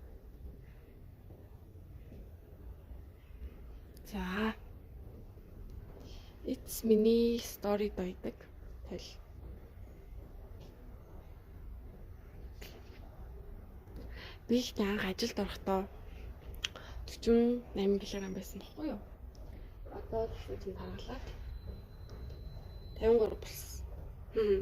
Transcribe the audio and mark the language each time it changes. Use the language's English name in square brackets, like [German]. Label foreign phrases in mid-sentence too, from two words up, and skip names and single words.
[English] За it's mini story байдаг. [Mongolian] Тэл Би их анх ажилд орохдоо 48 кг байсан байхгүй юу? Одоо тэгвэл харгалаад 53 болсон.